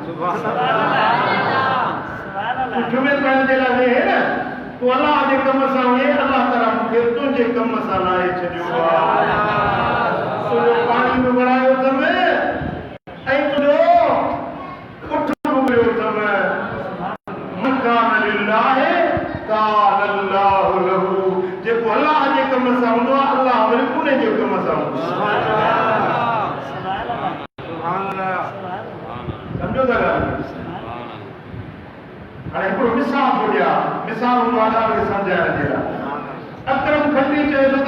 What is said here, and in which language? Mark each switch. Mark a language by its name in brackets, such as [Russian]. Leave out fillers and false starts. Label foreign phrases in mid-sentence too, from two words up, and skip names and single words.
[Sindhi] आहियां जुमे पढ़ण जे लाइ वेह न तूं अलाह जे कम सां वेह अलाह ताला मूंखे तुंहिंजे कम सां लाहे छॾियो आहे तुंहिंजो पाणी बि भरायो अथमि ऐं तुंहिंजो उठ बि वियो अथमि [Arabic] من كان لله كان الله له [Sindhi] जेको अलाह जे कम सां हूंदो आहे अलाह वरी उन जे कम सां हूंदो आहे सम्झो था हाणे हिकिड़ो मिसाल थो ॾियां मिसाल हूंदो आहे ॾाढो सम्झाइण जे लाइ अकरम खंडी चए थो त